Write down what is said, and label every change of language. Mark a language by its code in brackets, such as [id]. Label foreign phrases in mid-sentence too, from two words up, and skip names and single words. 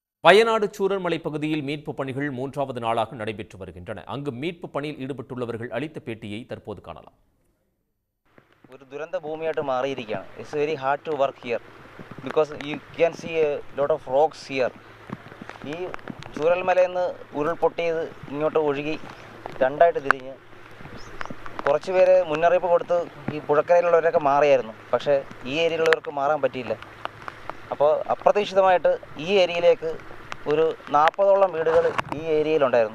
[ta] வயநாடு சூரன்மலை பகுதியில் மீட்பு பணிகள் மூன்றாவது நாளாக நடைபெற்று வருகின்றன. அங்கு மீட்பு பணியில் ஈடுபட்டுள்ளவர்கள் அளித்த பேட்டியை தற்போது காணலாம். [ml] ഒരു ദുരന്ത ഭൂമിയായിട്ട് മാറിയിരിക്കുകയാണ്. [en] It's very hard to work here because you can see a lot of rocks here. [ml] ഈ ചൂരൽമലയിൽ നിന്ന് ഉരുൾപൊട്ടിയത് ഇങ്ങോട്ട് ഒഴുകി രണ്ടായിട്ട് തിരിഞ്ഞ് കുറച്ച് പേര് മുന്നറിയിപ്പ് കൊടുത്ത് ഈ പുഴക്കരയിലുള്ളവരൊക്കെ മാറിയായിരുന്നു. പക്ഷേ ഈ ഏരിയയിലുള്ളവർക്ക് മാറാൻ പറ്റിയില്ല. അപ്പോൾ അപ്രതീക്ഷിതമായിട്ട് ഈ ഏരിയയിലേക്ക് ഒരു 40ഓളം വീടുകൾ ഈ ഏരിയയിലുണ്ടായിരുന്നു.